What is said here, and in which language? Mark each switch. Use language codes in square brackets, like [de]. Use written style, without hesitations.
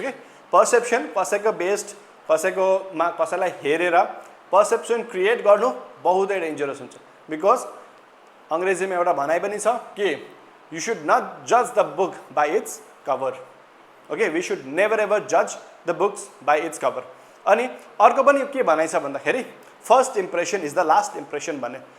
[ne] Okay perception कसैको based कसैलाई हेरेर पर्सेप्सन क्रिएट गर्नु बहुतै डेन्जरस हुन्छ। बिकज अङ्ग्रेजीमा एउटा भनाइ पनि छ कि [en] You should not judge the book by its cover. Okay, we should never ever judge the books by its cover. [ne] अनि अर्को पनि के भनाइ छ भन्दाखेरि [en] first impression is the last impression [ne] भने.